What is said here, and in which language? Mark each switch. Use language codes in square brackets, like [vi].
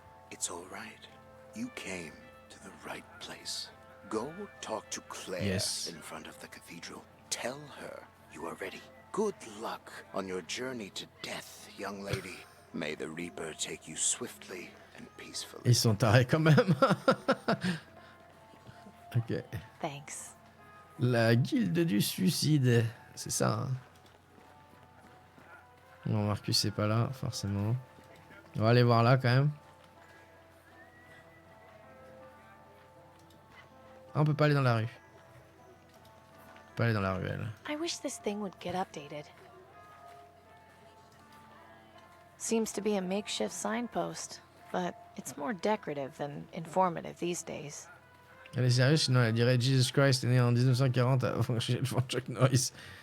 [en] It's all right. You came to the right place. Go talk to Claire Yes. in front of the cathedral. Tell her you are ready. Good luck on your journey to death, young lady. May the Reaper take you swiftly and peacefully. [fr] Ils sont tarés quand même. [en] Ok. Thanks. [fr] La guilde du suicide. C'est ça, hein. Non, Marcus c'est pas là, forcément. On va aller voir là quand même. Ah, on peut pas aller dans la rue. On peut pas aller dans la ruelle. [en] I wish this thing would get updated. Seems to be a makeshift signpost, but it's more decorative than informative these days. [fr] Elle est sérieuse, sinon elle dirait Jesus Christ est né en 1940 avant Chuck Norris.